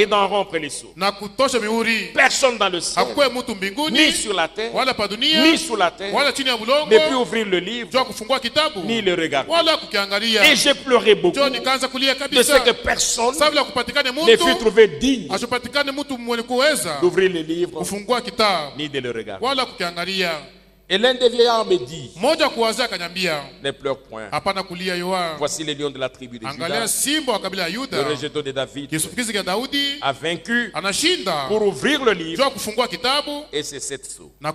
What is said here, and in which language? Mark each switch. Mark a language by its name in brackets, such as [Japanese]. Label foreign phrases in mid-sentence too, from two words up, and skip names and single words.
[French] et d'en rompre les sceaux? [Swahili] na kutosha mihuri? [French] Personne dans le ciel, [Swahili] Hakuwe mtu ni mbinguni [French] sur la terre, [Swahili] wala pa dunia [French] ni sous la terre, [Swahili] wala chini ya ne bulongo [French] peut ouvrir le livre [Swahili] jua kufungua kitabu [French] ni le regarder. [Swahili] wala kukiangalia. [French] Et j'ai pleuré beaucoup [Swahili] Jo nikaanza kulia [French] de ce [Swahili] kabisa, [French] que personne [Swahili] sababu kupatikane [French] ne fut [Swahili] mtu [French] trouvé digne [Swahili] asipatikane mtu mwenye kuweza [French] d'ouvrir le livre [Swahili] kufungua kitabu [French] ni de le regarder. [Swahili] wala kukiangalia. [French] Et l'un des vieillards me dit, ne pleure point. Voici les lions de la tribu de Juda, le rejeton de David, a vaincu pour ouvrir le livre et ses 7 sceaux.